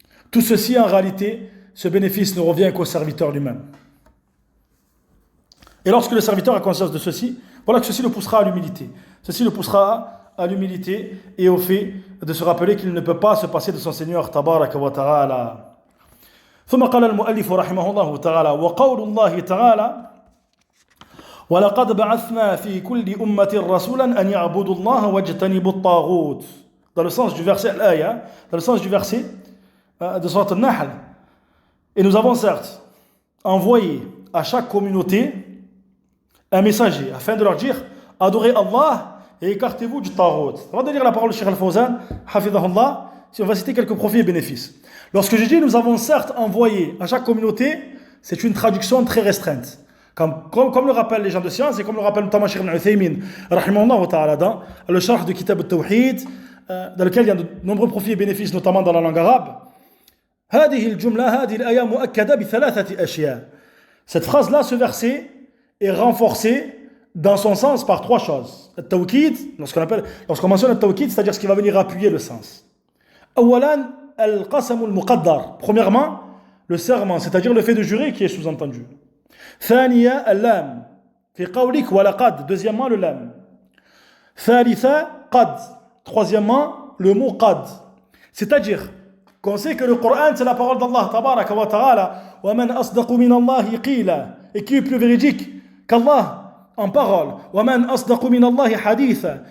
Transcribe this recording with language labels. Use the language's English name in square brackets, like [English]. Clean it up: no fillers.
[French] Tout ceci, en réalité, ce bénéfice ne revient qu'au serviteur lui-même. Et lorsque le serviteur a conscience de ceci, voilà que ceci le poussera à l'humilité. Ceci le poussera à l'humilité et au fait de se rappeler qu'il ne peut pas se passer de son Seigneur tabaraka wa ta'ala. [Arabic] ثم قال المؤلف رحمه الله تعالى وقول الله تعالى ولقد بعثنا في كل أمة رسولا أن يعبدوا الله واجتنبوا الطاغوت. [French] Dans le sens du verset l'aya, dans le sens du verset de Surat An-Nahl. Et nous avons certes envoyé à chaque communauté un messager afin de leur dire adorez Allah et écartez-vous du taghut. Avant de lire la parole de Cheikh Al-Fawzan, hafidhahullah, si on va citer quelques profits et bénéfices. Lorsque j'ai dit nous avons certes envoyé à chaque communauté, c'est une traduction très restreinte. Comme le rappellent les gens de science et comme le rappelle notamment Cheikh Ibn Uthaymin, rahimahullah ta'ala, dans le sharh de Kitab al-Tawhid, dans lequel il y a de nombreux profits et bénéfices, notamment dans la langue arabe. [Arabic] هذه الجملة هذه الآية مؤكدة بثلاثة أشياء. [French] Cette phrase-là, ce verset, est renforcé dans son sens par trois choses. Al-Tawkid, lorsqu'on mentionne Al-Tawkid, c'est-à-dire ce qui va venir appuyer le sens. [Arabic] أولاً القسم المقدر. [French] Premièrement, le serment, c'est-à-dire le fait de jurer qui est sous-entendu. [Arabic] ثانيا اللام في قولك ولقد. [French] Deuxièmement, le lam. [Arabic] ثالثا قد. [French] Troisièmement, le mot qad. C'est-à-dire qu'on sait que le Coran, c'est la parole d'Allah tabaraka wa ta'ala. [Arabic] وَمَنْ أَصْدَقُ مِنَ اللَّهِ قِيلًا. [French] Et qui est plus véridique qu'Allah en parole. [Arabic] وَمَنْ أَصْدَقُ مِنَ اللَّهِ حَدِيثًا.